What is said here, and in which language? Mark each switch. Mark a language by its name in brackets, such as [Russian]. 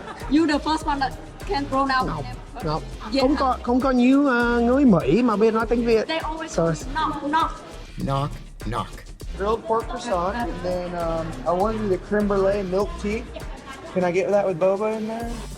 [English] You the first one that can pronounce Ngọc. them. Ngọc. Yeah. [Vietnamese] Không có nhiều người Mỹ mà biết nói tiếng Việt. [English] They always So- knock. Knock, knock. Grilled pork croissant, and then I wanted the creme brulee milk tea. Can I get that with boba in there?